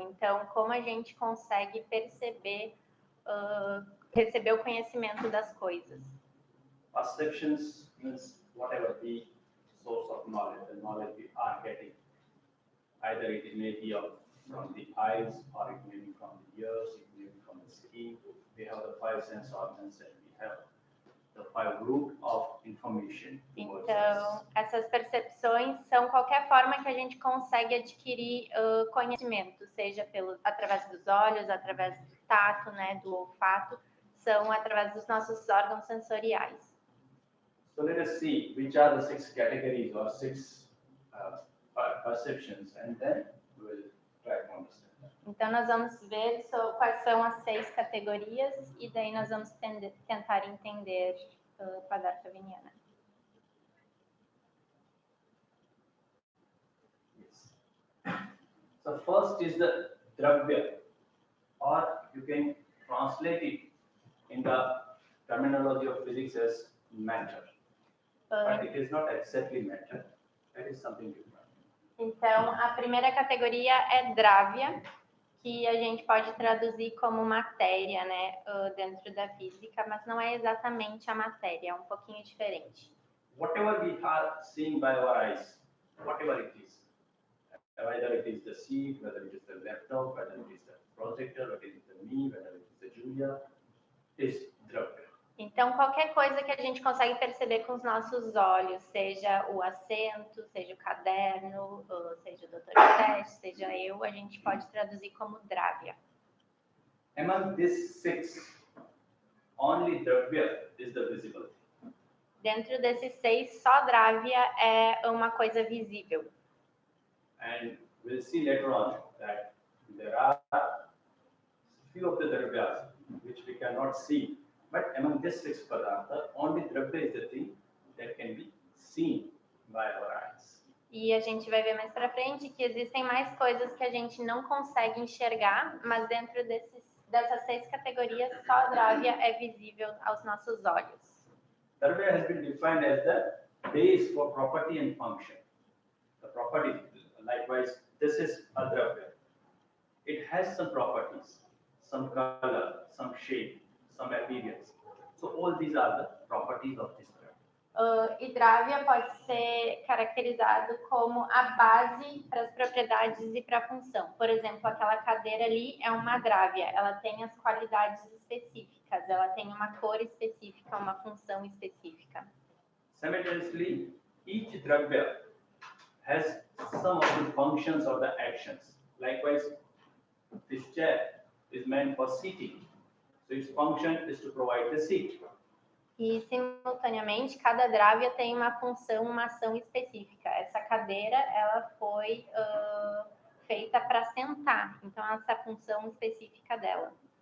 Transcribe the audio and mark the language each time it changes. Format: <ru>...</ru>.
<pt>Então, como a gente consegue perceber, receber o conhecimento das coisas.</pt> <en>Perceptions means whatever the source of knowledge, the knowledge we are getting. Either it may be of from the eyes, or it may be from the ears, it may be from the skin. We have the 5 sense organs and we have the 5 root of information.</en> <pt>Então, essas percepções são qualquer forma que a gente consegue adquirir conhecimento, seja através dos olhos, através do tato, né, do olfato, são através dos nossos órgãos sensoriais.</pt> <en>So let us see which are the 6 categories or 6 perceptions, and then we will try to understand that.</en> <pt>Então, nós vamos ver quais são as 6 categorias e daí nós vamos tentar entender Padartha Vijnana.</pt> <en>Yes. So first is the dravya, or you can translate it in the terminology of physics as matter. But it is not exactly matter. That is something different.</en> <pt>Então, a primeira categoria é dravya, que a gente pode traduzir como matéria, né, dentro da física, mas não é exatamente a matéria, é um pouquinho diferente.</pt> <en>Whatever we are seeing by our eyes, whatever it is, whether it is the seat, whether it is the laptop, whether it is the projector, whether it is the me, whether it is the Julia, is dravya.</en> <pt>Então, qualquer coisa que a gente consegue perceber com os nossos olhos, seja o assento, seja o caderno, seja o Dr. Hitesh, seja eu, a gente pode traduzir como dravya.</pt> <en>Among these 6, only dravya is the visible.</en> <pt>Dentro desses 6, só dravya é uma coisa visível.</pt> <en>And we'll see later on that there are few of the dravyas which we cannot see. But among these 6 padartha, only dravya is the thing that can be seen by our eyes.</en> <pt>E a gente vai ver mais para frente que existem mais coisas que a gente não consegue enxergar, mas dentro dessas 6 categorias, só dravya é visível aos nossos olhos.</pt> <en>Dravya has been defined as the base for property and function. The property, likewise, this is a dravya. It has some properties, some color, some shape, some appearance. So all these are the properties of this dravya.</en> <pt>E dravya pode ser caracterizado como a base para as propriedades e para a função. Por exemplo, aquela cadeira ali é uma dravya, ela tem as qualidades específicas, ela tem uma cor específica, uma função específica.</pt> <en>Simultaneously, each dravya has some of the functions or the actions. Likewise, this chair is meant for seating. So its function is to provide the seat.</en> <pt>E, simultaneamente, cada dravya tem uma função, uma ação específica. Essa cadeira, ela foi feita para sentar. Então, essa é a função específica dela.</pt>